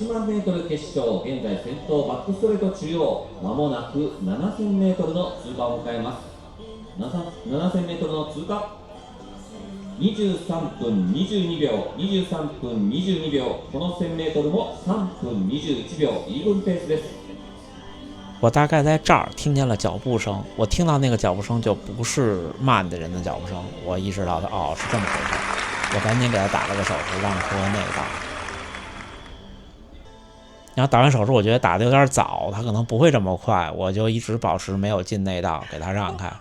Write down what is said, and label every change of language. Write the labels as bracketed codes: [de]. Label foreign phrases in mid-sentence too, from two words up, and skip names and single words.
[ja] ！10000m 決勝、現在先頭バックストレート中央、まもなく7000mの通過を迎えます。7000mの通過。23分22秒、23分22秒、この 1000m も3分21秒、イーブンペースです。 [zh] 我大概在这儿听见了脚步声，我听到那个脚步声就不是慢的人的脚步声，我意识到是这么回事。我赶紧给他打了个手势，让他和内道。然后打完手势，我觉得打的有点早，他可能不会这么快，我就一直保持没有进内道，给他让开。